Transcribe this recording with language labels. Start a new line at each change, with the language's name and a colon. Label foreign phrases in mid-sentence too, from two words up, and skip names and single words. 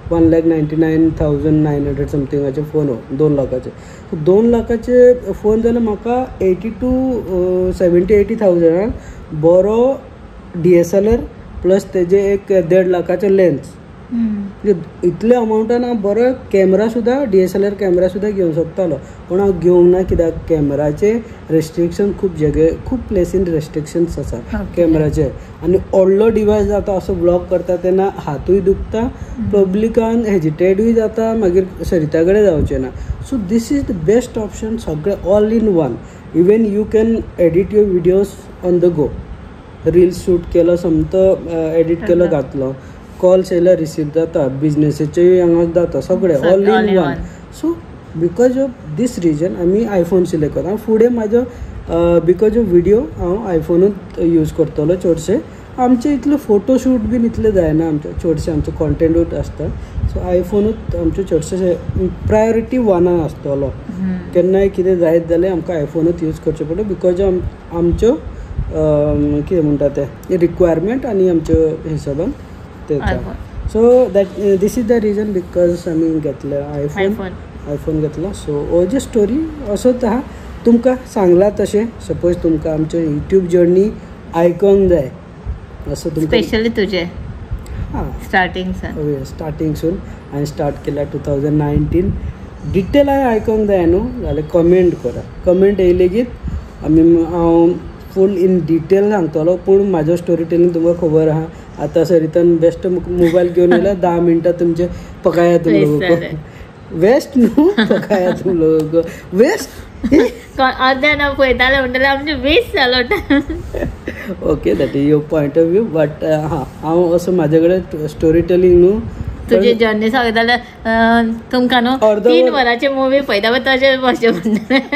Konkani: 1,99,900 समथिंगाचे फोन हो 2 लाखाचे 2 लाखाचे फोन जाल्यार म्हाका 80 to 70-80,000 बरो DSLR प्लस तेजे एक 1.5 लाखाचे लेन्स इतले अमाउंटान हांव बरो कॅमेरा सुद्दां DSLR कॅमेरा सुद्दां घेवंक शकतालो पूण हांव घेवंक ना कित्याक कॅमेराचे रेस्ट्रिक्शन खूब प्लेसीन रेस्ट्रिक्शन्स आसा कॅमेराचे आनी व्हडलो डिवायस जाता असो ब्लॉग करता तेन्ना हातूय दुखता पब्लिकान हेजिटेटूय जाता मागीर सरिता कडेन जावचें ना
English: so this is the best option
Konkani: सगळें
English: all in one even you can edit your videos on the go reels shoot
Konkani: केलो समतो एडिट केलो घातलो कॉल्स येयल्यार रिसीव जाता बिजनेसाचेय हांगा जाता सगळें
English: all in one so because of this reason
Konkani: आमी आयफोन सिलेक्ट करता फुडें म्हाजो बिकॉज
English: of video
Konkani: हांव आयफोनूच यूज करतलो चडशे आमचे इतले फोटोशूट बीन इतले जायना आमचे चडशे आमचो कॉन्टेंटूच आसता सो आयफोनूच आमचे चडशे प्रायोरिटी वनान आसतलो केन्नाय कितें जायत जाल्यार आमकां आयफोनूच यूज करचें पडटा बिकॉज आमच्यो कितें म्हणटा ते रिक्वायरमेंट आनी आमच्यो हिशोबान
English: so that this is the reason because
Konkani: आमी घेतलं आयफोन घेतला. सो हो जी स्टोरी असोच आहा, तुमकां सांगला तशें. सपोज तुमकां आमचे यूट्यूब जर्नी आयकोंक जाय असं तुमकां स्पेशली तुझे स्टार्टिंगसून हांवें स्टार्ट केल्या 2019. डिटेल आयकोंक जाय न्हू जाल्यार कमेंट करा. कमेंट येयले की हांव
English: full in detail
Konkani: सांगतलो. पूण म्हाजो
English: story telling
Konkani: तुमकां खबर आहा. आतां सरितान
English: best mobile
Konkani: घेवन येयला 10 मिनटां तुमचे
Hindi: पकाया तुम लोगों को. वेस्ट न्हू पकाया तुम लोगों को वेस्ट.
Konkani: अर्ध्यान पळयताले म्हणटल्यार आमचे वेस्ट जालो.
English: okay that is your point of view. but
Konkani: हांव असो म्हाजे कडेन
English: story telling न्हू
Konkani: तुझी जर्नी सांगता जाल्यार तुमकां न्हू 3 वरांचे मुवी पळयता पळय तशें भशेन म्हणटा.